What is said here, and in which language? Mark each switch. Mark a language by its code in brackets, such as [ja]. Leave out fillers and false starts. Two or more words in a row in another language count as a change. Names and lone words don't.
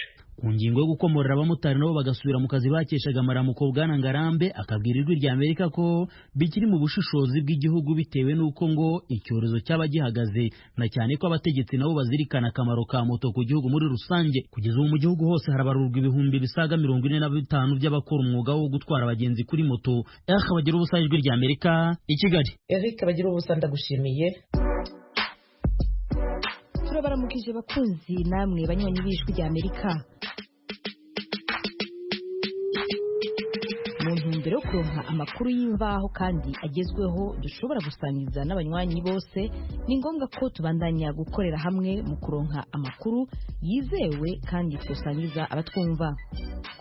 [rw] Ku ngingo yo gukomorera abamotari nabo bagasubira mu kazi bakeshaga amaramuko, Bwana Ngarambe akabwira ijwi rya Amerika ko bikiri mu bushishozi bw'igihugu bitewe n'uko ngo icyorezo cyaba gihagaze, na cyane ko abategetsi nabo bazirikana akamaro ka moto ku gihugu muri rusange. Kugeza ubu mu gihugu hose harabarurwa ibihumbi bisaga 45 by'abakora umwuga wo gutwara abagenzi kuri moto. Bagira ubusa, ijwi rya Amerika i Kigali. [rn] Eric Bagira ubusa, ndagushimiye. Turabaramukije bakunzi namwe banywanyi b'ijwi rya Amerika. Mu ntumbero yo kuronka amakuru y'imvaho kandi agezweho dushobora gusangiza n'abanywanyi bose, ni ngombwa ko tubandanya gukorera hamwe mu kuronka amakuru yizewe kandi tusangiza abatwumva.